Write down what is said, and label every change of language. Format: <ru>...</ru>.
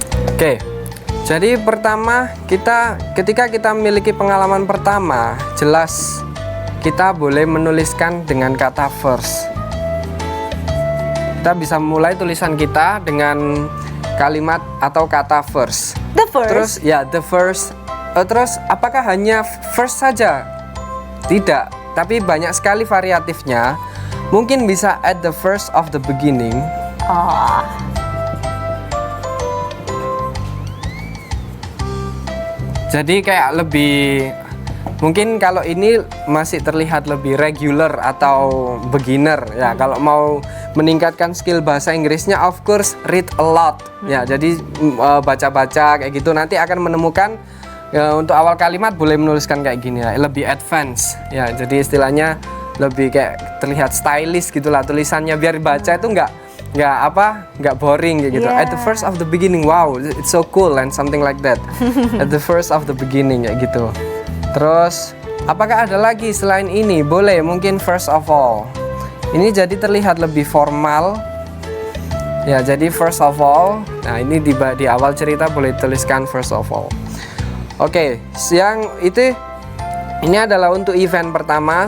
<id>Oke. Jadi pertama ketika kita memiliki pengalaman pertama, jelas kita boleh menuliskan dengan kata first. Kita bisa mulai tulisan kita dengan kalimat atau kata first.</id> <en>The first.</en> <id>Terus ya</id> <en>the first.</en> <id>Terus apakah hanya first saja? Tidak, tapi banyak sekali variatifnya. Mungkin bisa</id> <en>at the first of the beginning. Oh.</en> <id>Jadi kayak lebih, mungkin kalau ini masih terlihat lebih regular atau beginner ya. Kalau mau meningkatkan skill bahasa Inggrisnya,</id> <en>of course read a lot</en> <id>ya. Jadi baca-baca kayak gitu, nanti akan menemukan ya, untuk awal kalimat boleh menuliskan kayak gini ya, lebih advance ya. Jadi istilahnya lebih kayak terlihat stylish gitulah tulisannya, biar baca itu nggak boring kayak gitu.</id> <en>Yeah. At the first of the beginning, wow, it's so cool and something like that. At the first of the beginning</en> <id>kayak gitu. Terus apakah ada lagi selain ini? Boleh, mungkin</id> <en>first of all.</en> <id>Ini jadi terlihat lebih formal. Ya, jadi</id> <en>first of all.</en> <id>Nah, ini di awal cerita boleh tuliskan</id> <en>first of all.</en> <id>Oke, yang itu ini adalah untuk event pertama.</id>